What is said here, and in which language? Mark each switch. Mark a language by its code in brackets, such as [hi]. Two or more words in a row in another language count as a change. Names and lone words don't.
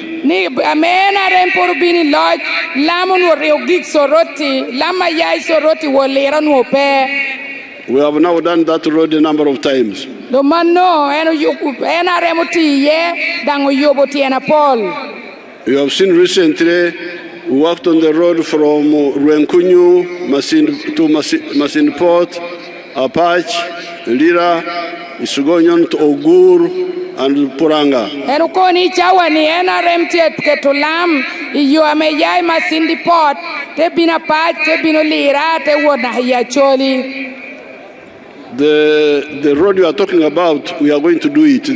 [en] We have now done that road a number of times. You have seen recently, we worked on the road from Rwenkunyu to Masindi Port, Apache, Lira, Sseggona to Ogur, and Puranga. The road you are talking about, we are going to do it.